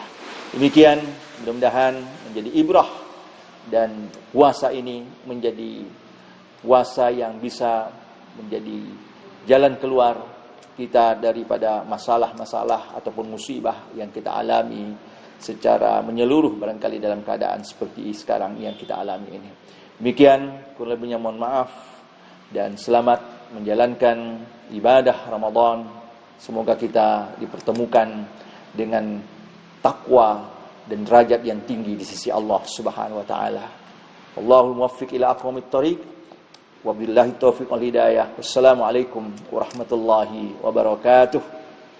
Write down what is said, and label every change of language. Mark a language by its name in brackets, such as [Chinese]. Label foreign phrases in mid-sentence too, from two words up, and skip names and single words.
[Indonesian] Demikian, mudah-mudahan menjadi ibrah dan puasa ini menjadi puasa yang bisa menjadi jalan keluar kita daripada masalah-masalah ataupun musibah yang kita alami secara menyeluruh barangkali dalam keadaan seperti sekarang yang kita alami ini. Demikian, kurang lebihnya mohon maaf, dan selamat menjalankan ibadah Ramadan. Semoga kita dipertemukan dengan takwa dan derajat yang tinggi di sisi Allah [Arabic] سبحانه وتعالى. الله الموفق إلى أقوم الطريق. وبالله التوفيق والهداية. والسلام عليكم ورحمة الله وبركاته.